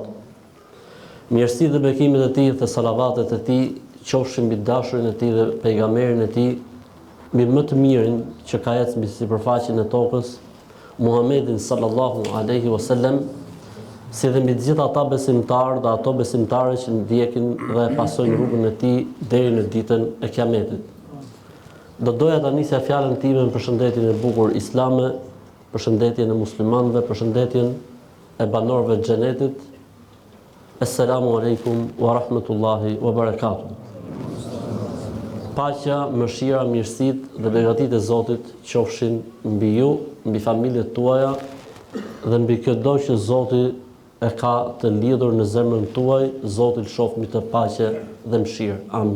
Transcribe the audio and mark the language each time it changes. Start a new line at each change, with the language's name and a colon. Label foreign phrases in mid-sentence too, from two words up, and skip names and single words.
Albanian: Mirësi dhe bekimet e tij dhe salavatet e tij qofshin mbi dashurin e tij dhe pejgamberin e tij, mbi më të mirin që ka ecë mbi sipërfaqen e tokës, Muhammedin
Arabic: صلى الله عليه وسلم,
Albanian: si dhe mbi të gjithë ata besimtarë dhe ato besimtare që ndjekin dhe pasojnë rrugën e tij deri në ditën e Kiametit. Do doja ta nisja fjalën time me përshëndetjen e bukur islame, përshëndetjen e muslimanëve, përshëndetjen e banorëve të xhenetit.
Arabic: السلام عليكم ورحمة الله وبركاته.
Albanian: Paqja, mëshira, mirësitë dhe begatitë e Zotit qofshin mbi ju, mbi familjet tuaja dhe mbi çdo që Zoti e ka të lidhur në zemrën tuaj, Zoti lëshof mbi të paqe dhe mëshirë. Amin.